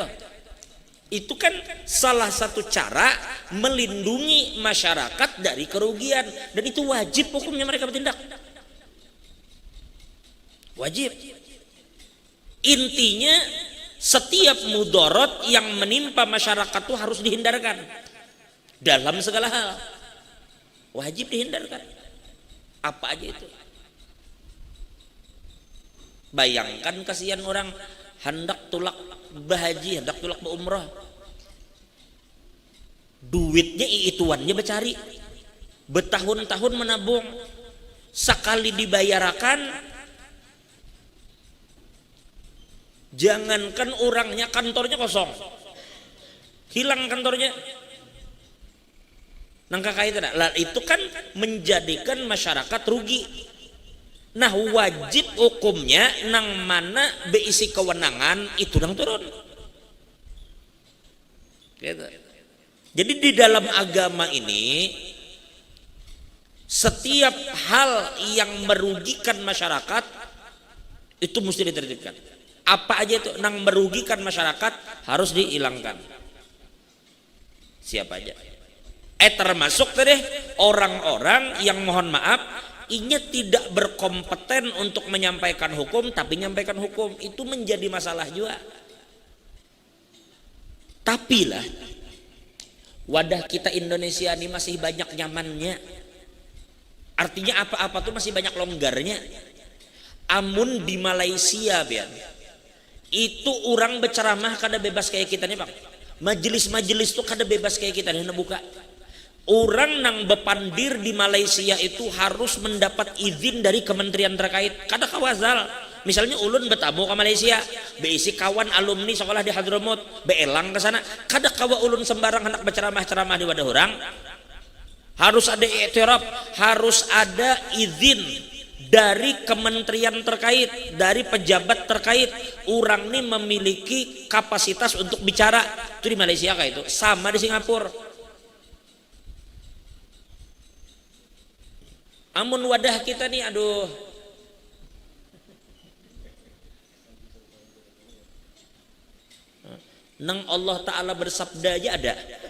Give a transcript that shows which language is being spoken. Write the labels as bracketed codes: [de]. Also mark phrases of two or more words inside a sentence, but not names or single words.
[id] Itu kan salah satu cara melindungi masyarakat dari kerugian, dan itu wajib hukumnya mereka bertindak. Wajib. Intinya setiap mudorot yang menimpa masyarakat itu harus dihindarkan dalam segala hal. Wajib dihindarkan. Apa aja itu. Bayangkan kasihan orang hendak tulak berhaji, hendak tulak berumrah, duitnya iituannya bercari, bertahun-tahun menabung, sekali dibayarkan. Jangankan orangnya, kantornya kosong, hilang kantornya. Nangka kait itu kan menjadikan masyarakat rugi. [bjn] Nah wajib hukumnya nang mana beisi kewenangan itu nang turun. [id] Gitu. Jadi di dalam agama ini setiap hal yang merugikan masyarakat itu mesti ditertibkan. Apa aja itu nang merugikan masyarakat harus dihilangkan. Siapa aja? Termasuk tadi orang-orang yang mohon maaf inya tidak berkompeten untuk menyampaikan hukum, tapi menyampaikan hukum itu menjadi masalah juga. Tapi lah wadah kita Indonesia ini masih banyak nyamannya. Artinya apa-apa tuh masih banyak longgarnya. [bjn] Amun di Malaysia biar itu orang berceramah kada bebas kayak kita nih bang. Majelis-majelis tuh kada bebas kayak kita nih buka. Orang nang bepandir di Malaysia itu harus mendapat izin dari kementerian terkait. Kada kawazal. Misalnya ulun bertamu ke Malaysia, beisi kawan alumni sekolah di Hadramut, beelang ke sana. Kada kawa ulun sembarang hendak berceramah-ceramah di wadah orang. [id] Harus ada i'tiraf, harus ada izin dari kementerian terkait, dari pejabat terkait. Orang ini memiliki kapasitas untuk bicara. Itu di Malaysia kayak itu, sama di Singapura. Amun wadah kita nih, aduh, nang Allah Ta'ala bersabda aja ada.